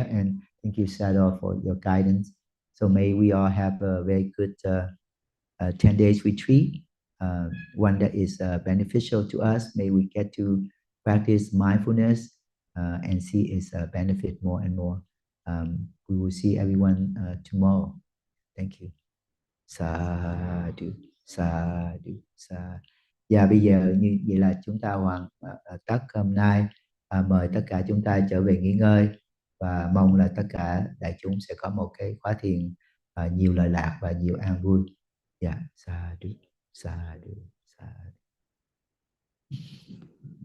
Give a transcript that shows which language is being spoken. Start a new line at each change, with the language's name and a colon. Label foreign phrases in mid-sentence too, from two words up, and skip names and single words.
English: And thank you, Sayadaw, for your guidance. So may we all have a very good 10 days retreat, one that is beneficial to us. May we get to practice mindfulness and see its benefit more and more. We will see everyone tomorrow. Thank you.
Pali: Sadhu, sadhu, sadhu.
Vietnamese: Và bây giờ như vậy là chúng ta hoàn tất hôm nay. Mời tất cả chúng ta trở về nghỉ ngơi và mong là tất cả đại chúng sẽ có một cái khóa thiền nhiều lợi lạc và nhiều an vui. Dạ,
Pali: sadhu, sadhu. Sa.